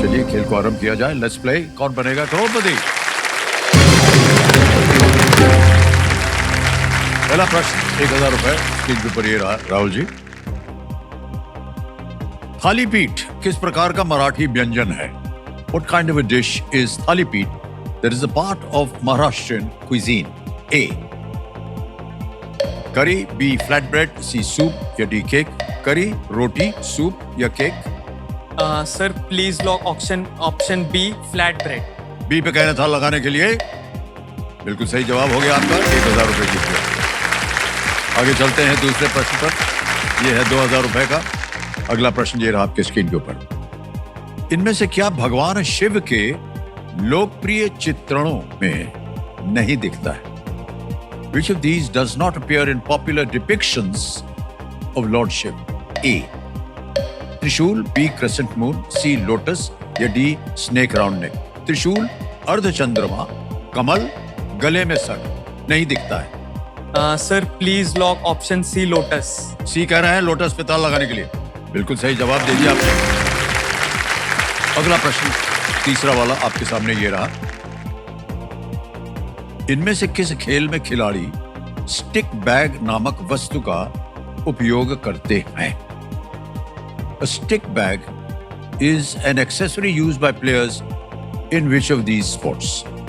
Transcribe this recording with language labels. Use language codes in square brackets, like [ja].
[hi] चलिए खेल को आरंभ किया जाए। [en] Let's play. [hi] कौन बनेगा करोड़पति? पहला प्रश्न 1000 रुपए स्क्रीन के ऊपर ये रहा। राहुल जी, थालीपीठ किस प्रकार का मराठी व्यंजन है? [en] What kind of a dish is thalipeeth that is a part of Maharashtrian cuisine? A. [hi] करी, B. Flatbread, C. सूप या D. केक? करी, रोटी, सूप या cake? Sir please lock option B flat bread. B पे कहना था लगाने के लिए बिल्कुल सही जवाब हो गया आपका, 1000 रुपए जीत गया। आगे चलते हैं दूसरे प्रश्न पर। यह है 2000 रुपए का। अगला प्रश्न ये रहा आपके स्क्रीन के ऊपर। इनमें से क्या भगवान शिव के लोकप्रिय चित्रणों में नहीं दिखता है? [en] Which of these does not appear in popular depictions of Lord Shiv? A. Trishul, B. crescent moon, C. lotus या D. snake round neck? [hi] त्रिशूल, अर्धचंद्रमा, कमल, गले में सर नहीं दिखता है। Sir please lock option C lotus. सी कह रहे हैं लोटस पे ताला लगाने के लिए। बिल्कुल सही जवाब दे दिया आपने। अगला प्रश्न तीसरा वाला आपके सामने ये रहा। इनमें से किस खेल में खिलाड़ी स्टिक बैग नामक वस्तु का उपयोग करते हैं? [en] A stick bag is an accessory used by players in which of these sports?